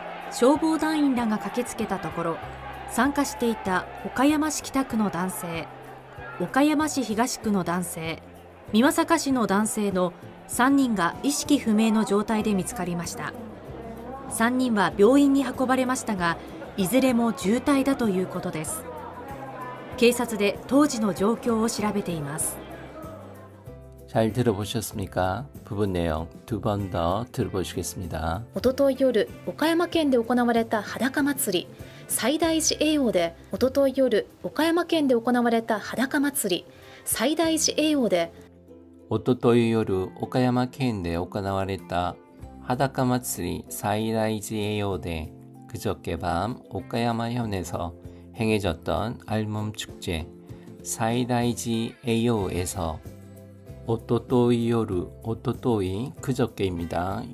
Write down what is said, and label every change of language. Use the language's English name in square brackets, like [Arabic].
[Japanese] 消防団員らが駆けつけたところ、参加していた岡山市北区の男性、岡山市東区の男性、美作市の男性の3人が意識不明の状態で見つかりました。 3人は病院に運ばれましたが、いずれも重体だということです。警察で当時の状況を調べています。 [Korean] 잘 들어보셨습니까? 부분 내용 두 번 더 들어보시겠습니다. [Japanese] おととい夜、岡山県で行われた裸祭り最大寺栄養でおととい夜、岡山県で行われた裸祭り最大寺栄養でおととい夜、岡山県で行われた裸祭り最大寺栄養で [Korean] 그저께 밤 오카야마현에서 행해졌던 알몸 축제 사이다이지 에이오에서 [Japanese] 오토토이 요루, 오토토이 [Korean] 그저께입니다.